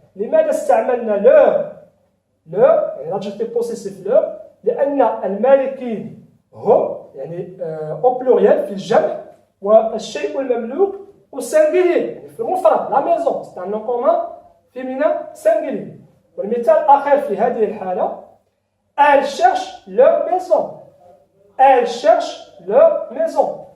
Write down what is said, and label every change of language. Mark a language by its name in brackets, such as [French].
[Arabic] لماذا استعملنا [French] leur يعني l'adjectif possessif leur؟ [Arabic] لأن المالكين هم يعني [French] au pluriel [Arabic] في الجمع والشيء المملوك [French] au singulier [Arabic] يعني في المفرد [French] la maison c'est un nom commun féminin singulier. [Arabic] والمثال الأخير في هذه الحالة [French] elles cherchent leur maison. elles cherchent leur maison.